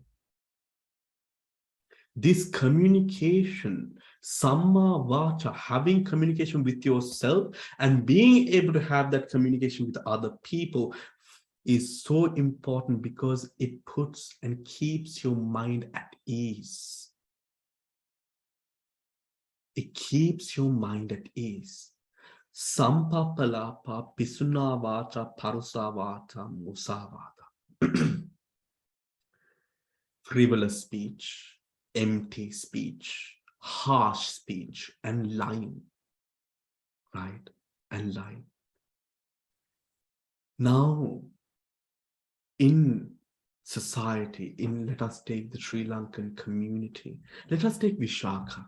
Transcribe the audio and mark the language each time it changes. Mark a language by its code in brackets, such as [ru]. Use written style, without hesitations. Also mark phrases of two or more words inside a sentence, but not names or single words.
[en] This communication, [pi] Samma Vacha, [en] having communication with yourself and being able to have that communication with other people is so important because it puts and keeps your mind at ease. It keeps your mind at ease. [pi] Sampapalapa pisuna vacha parusa vata musavata. [en] Frivolous speech, empty speech, harsh speech, and lying. Right? And lying. Now, in society, let us take the Sri Lankan community, let us take Visakha.